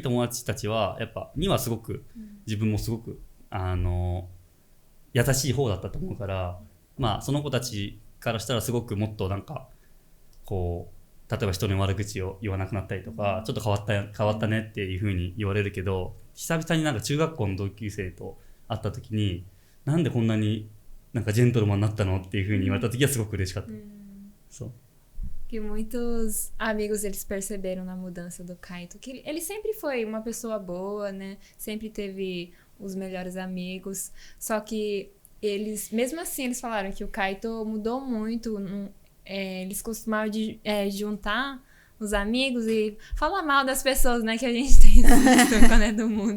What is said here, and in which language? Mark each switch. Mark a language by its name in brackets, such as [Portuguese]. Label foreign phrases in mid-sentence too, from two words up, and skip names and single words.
[Japanese] 友達たちはやっぱにはすごく、自分もすごく優しい方だったと思うから、その子たちからしたらすごくもっとなんかこう例えば人の悪口を言わなくなったりとか、ちょっと変わったねっていう風に言われるけど、久々になんか中学校の同級生と会った時に、なんでこんなになんかジェントルマンになったのっていう風に言われた時はすごく嬉しかった。そう。 [Portuguese] Que muitos amigos eles perceberam na mudança do Kaito, que ele sempre foi uma pessoa boa, né? Sempre teve os melhores amigos, só que eles, mesmo assim, eles falaram que o Kaito mudou muito. Eles costumavam juntar os amigos e falar mal das pessoas, né, que a gente tem quando é do mundo.